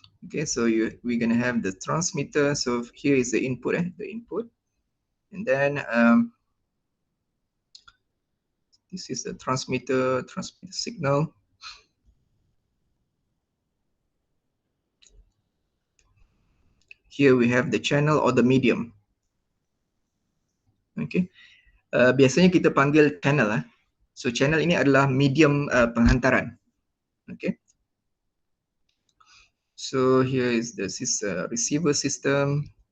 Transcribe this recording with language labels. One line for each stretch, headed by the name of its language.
English: Okay, so we're gonna have the transmitter. So here is the input, and then this is the transmitter signal. Here we have the channel or the medium.
Malay: Okay, biasanya kita panggil channel. So channel ini adalah medium penghantaran. Okay.
English: So here is this is a receiver system.